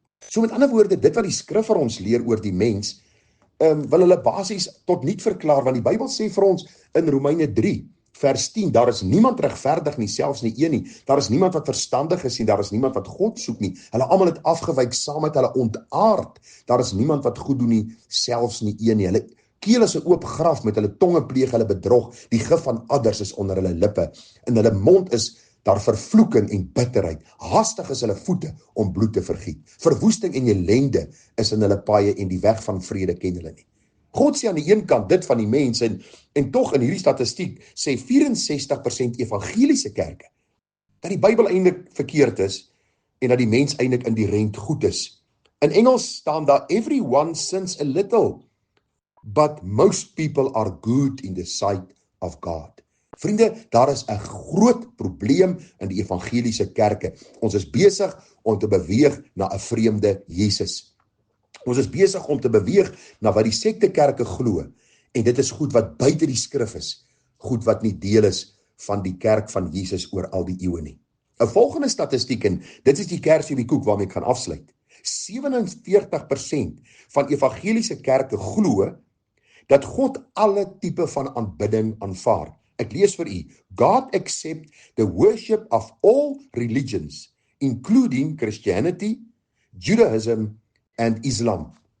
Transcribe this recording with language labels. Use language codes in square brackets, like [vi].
[af] So met ander woorde, dit wat die skrif vir ons leer oor die mens, wil hulle basies tot niet verklaar, want die Bybel sê vir ons in Romeine 3, vers 10, daar is niemand regverdig nie, selfs nie een nie. Daar is niemand wat verstandig is nie, daar is niemand wat God soek nie. Hulle almal het afgewyk, saam met hulle ontaard. Daar is niemand wat goed doen nie, selfs nie een nie. Hulle keel is 'n oop graf, met hulle tonge pleeg hulle bedrog. Die gif van adders is onder hulle lippe. In hulle mond is daar vervloeking en bitterheid. Haastig is hulle voete om bloed te vergiet. Verwoesting en ellende is in hulle paaie en die weg van vrede ken hulle nie. God sê aan die een kant dit van die mens en tog in hierdie statistiek sê 64% evangeliese kerke dat die Bybel eintlik verkeerd is en dat die mens eintlik inherent goed is. In Engels staan daar [en] everyone sins a little, but most people are good in the sight of God. [af] Vriende, daar is 'n groot probleem in die evangeliese kerke. Ons is besig om te beweeg na 'n vreemde Jesus. Ons is besig om te beweeg na wat die sektekerke glo. En dit is goed wat buite die skrif is. Goed wat nie deel is van die kerk van Jesus oor al die eeue nie. 'n Volgende statistiek, en dit is die kersie op die koek waarmee ek gaan afsluit. 47% van evangeliese kerke glo dat God alle tipe van aanbidding aanvaar. Ek lees vir u. [en] God accept the worship of all religions, including Christianity, Judaism and Islam.